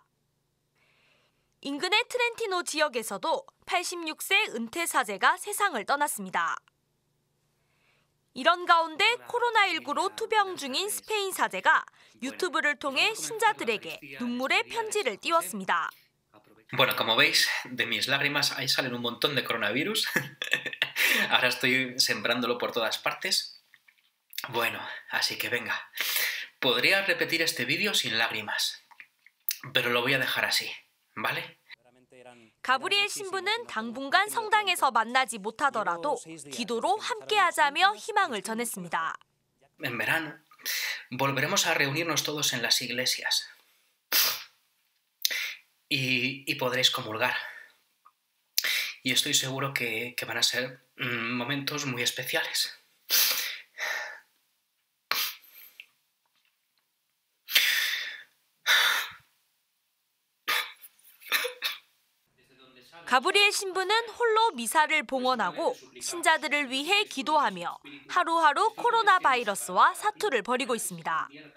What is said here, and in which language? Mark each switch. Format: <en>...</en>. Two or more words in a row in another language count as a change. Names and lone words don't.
<ko>인근의 트렌티노 지역에서도 86세 은퇴 사제가 세상을 떠났습니다. 이런 가운데 코로나19로 투병 중인 스페인 사제가 유튜브를 통해 신자들에게 눈물의 편지를 띄웠습니다.</ko> <es>Bueno, como veis, de mis lágrimas ahí salen un montón de coronavirus. Ahora estoy sembrándolo por todas partes. Bueno, así que venga. Podría repetir este vídeo sin lágrimas, pero lo voy a dejar así, ¿vale?</es> <ko>가브리엘 신부는 당분간 성당에서 만나지 못하더라도 기도로 함께하자며 희망을 전했습니다.</ko> <es>En verano volveremos a reunirnos todos en las iglesias. Y podréis comulgar. Y estoy seguro que van a ser momentos muy especiales.</es> <ko>가브리엘 신부는 홀로 미사를 봉헌하고 신자들을 위해 기도하며 하루하루 코로나 바이러스와 사투를 벌이고 있습니다.</ko>